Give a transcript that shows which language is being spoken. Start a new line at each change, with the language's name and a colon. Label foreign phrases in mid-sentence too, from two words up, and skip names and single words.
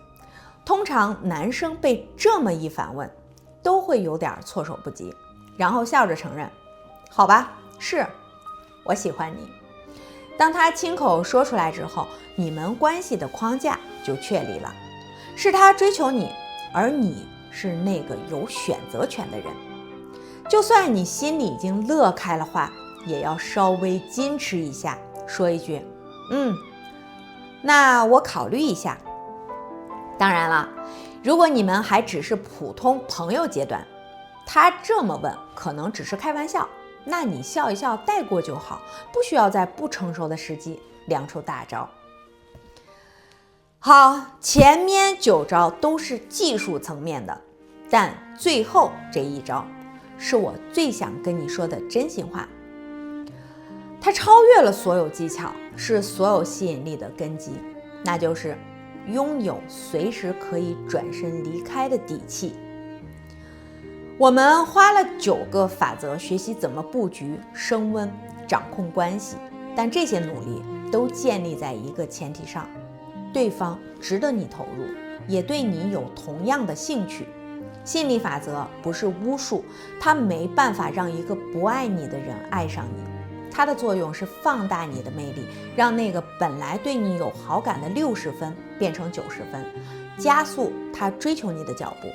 Chinese: 通常男生被這麼一反問，都會有點措手不及，然後笑着承認，好吧，是我喜歡你。當他親口說出來之後，你們關係的框架就確立了，是他追求你，而你是那個有選擇權的人。就算你心裡已經樂開了花， 也要稍微矜持一下，說一句那我考慮一下。當然了，如果你們還只是普通朋友階段，他這麼問可能只是開玩笑，那你笑一笑帶過就好，不需要在不成熟的時機亮出大招。好，前面9招都是技術層面的，但最後這一招是我最想跟你說的真心話。它超越了所有技巧，是所有吸引力的根基，那就是擁有隨時可以轉身離開的底氣。我們花了9個法則學習怎麼布局、升溫、掌控關係，但這些努力都建立在一個前提上：對方值得你投入，也对你有同樣的興趣。吸引力法則不是巫術，它沒辦法讓一個不愛你的人愛上你，它的作用是放大你的魅力，讓那個本來对你有好感的60分变成90分，加速他追求你的脚步。